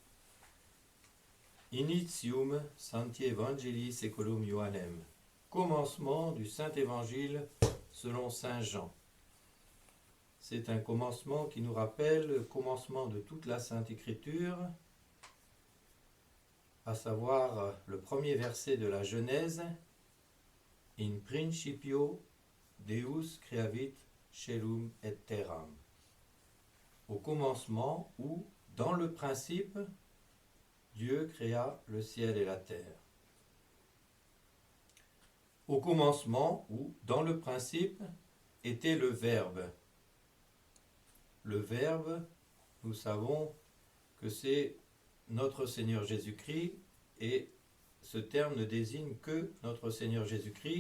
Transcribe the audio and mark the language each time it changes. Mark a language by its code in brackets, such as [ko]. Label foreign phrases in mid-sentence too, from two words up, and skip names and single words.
[la] Initium Sancti Evangelii Saeculum Ioannem. [fr] Commencement du Saint-Évangile selon Saint Jean. C'est un commencement qui nous rappelle le commencement de toute la Sainte Écriture, à savoir le premier verset de la Genèse, [la] In principio Deus creavit caelum et terram. [fr] Au commencement ou dans le principe, Dieu créa le ciel et la terre. Au commencement ou dans le principe était le Verbe. Le Verbe, nous savons que c'est notre Seigneur Jésus-Christ, et ce terme ne désigne que notre Seigneur Jésus-Christ,